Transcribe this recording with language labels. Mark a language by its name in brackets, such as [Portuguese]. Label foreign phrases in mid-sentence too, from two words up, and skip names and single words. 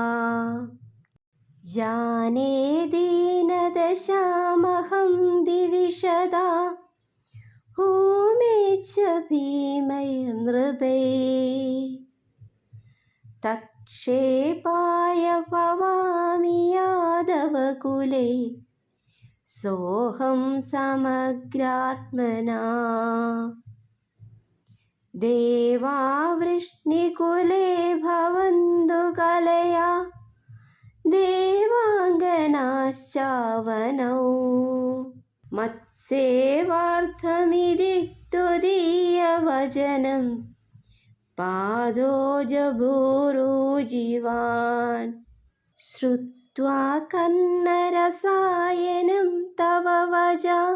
[Sanskrit] ജാനേ ദീനദശാമഹം ദിവിഷദാ ഭൂമേച്ഛ ഭീമൈർനൃപേ തക്ഷേപായ ഭവാമി യാദവകുലേ സോഹം സമഗ്രാത്മനാ. ദേവാ വൃഷ്ണികുലേ ഭവന്തു കലയാ देवाङ्गनाश्चावनौ मत्सेवार्थमिति त्वदीयवचनं पादोजभूरुजीवान् श्रुत्वा कन्नरसायनं तव वचा